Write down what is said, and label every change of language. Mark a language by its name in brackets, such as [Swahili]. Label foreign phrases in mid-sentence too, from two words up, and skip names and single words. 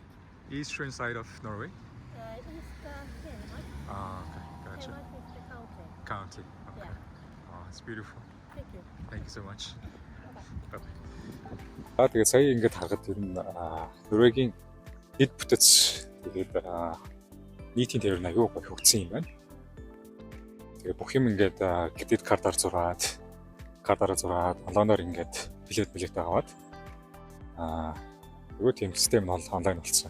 [English] Eastern side of Norway. East Telemark. Okay, gotcha. Telemark is the country. County. Okay. Yeah. It's beautiful. Thank you. Thank you so much. Bye-bye. [Mongolian] Тэгээд сая ингээд харахад ер нь Норвегийн дэд бүтэц тэгээд нийтийн тээвэр нь аюу гоё хөгжсөн юм байна. Тэгээд бүх юм ингээд кредит картаар зураад, онлайнаар ингээд билет аваад аюу тийм систем нь онлайн болсон.